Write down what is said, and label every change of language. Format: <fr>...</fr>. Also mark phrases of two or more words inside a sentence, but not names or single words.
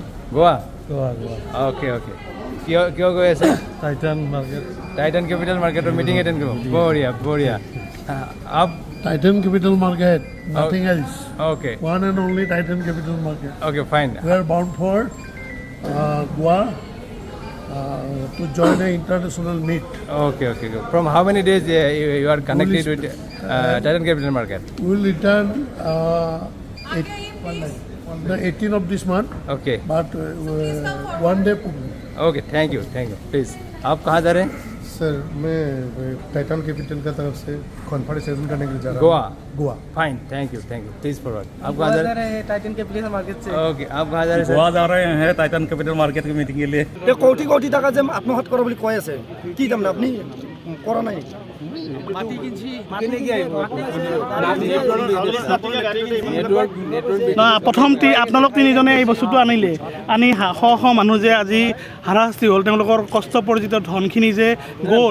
<as>গোৱা গোৱা গোৱা অ'কে অ'কে কিয় গৈ আছে টাইটান মাৰ্কেট টাইটান কেপিটেল মাৰ্কেটৰ মিটিং এটেণ্ড কৰিব</as> <hi>बढ़िया बढ़िया आप</hi> <en>Titan Capital Market, nothing else. Okay. One and only Titan Capital Market. Okay, fine. We are bound for Goa to join an international meet. Okay. From how many days you are connected with Titan Capital Market? We will return the 18th of this month. Okay. But one day. Okay, thank you. Please.</en> <hi>आप कहाँ जा रहे हैं? सर मैं टाइटन कैपिटल का तरफ से कॉन्फ्रेंस करने के लिए जा रहा हूँ गोवा</hi> <en>fine thank you please forward</en> <hi>आप कहाँ जा रहे हैं टाइटन कैपिटल मार्केट से ओके आप कहाँ जा रहे हैं गोवा जा रहे हैं टाइटन कैपिटल मार्केट की मीटिंग के लिए</hi> <as>কোটি টাকা যে আত্মসাৎ কৰা বুলি কৈ আছে কি তাৰমানে আপুনি কৰা নাই প্ৰথম আপোনালোক তিনিজনে এই বস্তুটো আনিলে আনি শ মানুহ যে আজি হাৰাশাস্তি হ'ল তেওঁলোকৰ কষ্টপৰ্জিত ধনখিনি যে গ'ল</as>